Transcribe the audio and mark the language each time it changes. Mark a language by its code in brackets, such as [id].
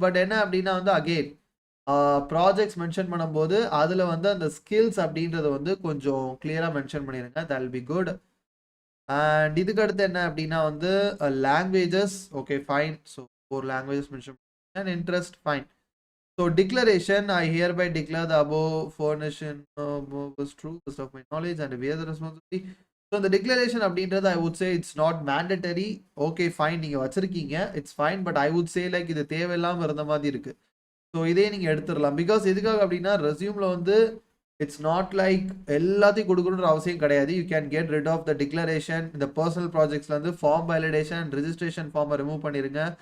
[ta] But என்ன அப்படின்னா வந்து அகெயின் ப்ராஜெக்ட்ஸ் மென்ஷன் பண்ணும்போது அதில் வந்து அந்த ஸ்கில்ஸ் அப்படின்றத வந்து கொஞ்சம் கிளியராக மென்ஷன் பண்ணிடுங்க. [en] That will be good. [ta] And இதுக்கு அடுத்து என்ன அப்படின்னா வந்து languages okay fine. So 4 languages mention and interest fine. [en] So declaration I hereby declare the above formation was true best of my knowledge and bear the responsibility. [ta] So இந்த declaration அப்படின்றது [en] I would say it's not mandatory. [ta] Okay fine, நீங்கள் வச்சிருக்கீங்க it's fine. But I would say like இது தேவையில்லாமல் இருந்த மாதிரி இருக்குது. So இதே நீங்கள் எடுத்துடலாம். பிகாஸ் எதுக்காக அப்படின்னா ரெஸ்யூமில் வந்து இட்ஸ் நாட் லைக் எல்லாத்தையும் கொடுக்கணுன்ற அவசியம் கிடையாது. [en] You can get rid of the declaration. [ta] இந்த பர்சனல் ப்ராஜெக்ட்ஸ்லேருந்து ஃபார்ம் வேலிடேஷன் ரிஜிஸ்ட்ரேஷன் ஃபார்மை ரிமூவ் பண்ணிடுங்க.